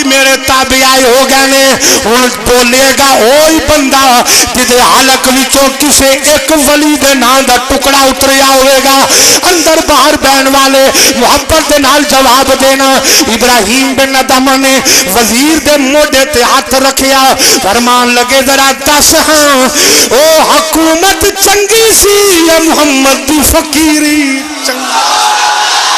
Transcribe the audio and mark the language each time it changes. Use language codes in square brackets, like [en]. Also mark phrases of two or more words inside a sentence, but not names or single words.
[pa] میرے تابعی ہو گئے نے ہن بولے گا اوہی بندہ جدے حلق وچوں کسے ایک ولی دے نام دا ٹکڑا اتریا ہوئے گا اندر باہر بہن والے محبت دے نال جواب دینا ابراہیم بن ادم نے وزیر دے موڈے تے ہاتھ رکھیا فرمان لگے ذرا دس ہاں او حکومت چنگی سی یا محمد دی فقیری چنگی